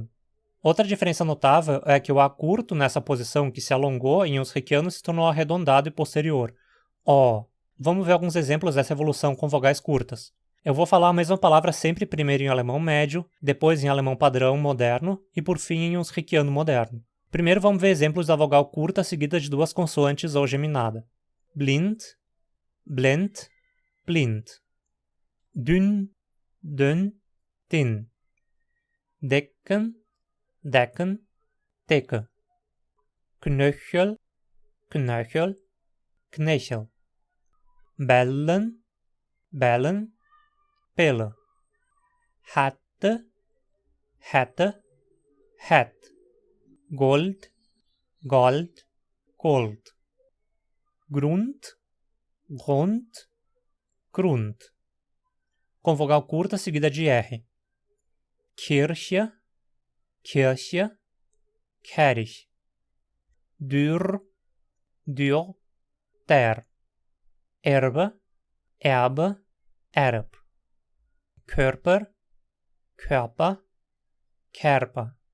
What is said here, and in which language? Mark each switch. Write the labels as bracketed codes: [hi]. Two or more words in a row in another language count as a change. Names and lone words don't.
[pt] Outra diferença notável é que o A curto nessa posição que se alongou em Hunsrückiano se tornou arredondado e posterior. O. Vamos ver alguns exemplos dessa evolução com vogais curtas. Eu vou falar a mesma palavra sempre primeiro em alemão médio, depois em alemão padrão moderno e por fim em Hunsrückiano moderno. Primeiro vamos ver exemplos da vogal curta seguida de duas consoantes ou geminada. [de] Blind, blend, blind. Dünn, dünn, thin. Decken, decken, decke. Knöchel, knöchel, knechel. Bellen, bellen, pille. Hatte, hätte, hat. Gold, gold, gold. Grund, Grund, Grund. [pt] Com vogal curta seguida de R. [de] Kirche, Kirche, Kirch. Dürr, Dürr, der. Erbe, Erbe, Erb. Körper, Körper, Kerper.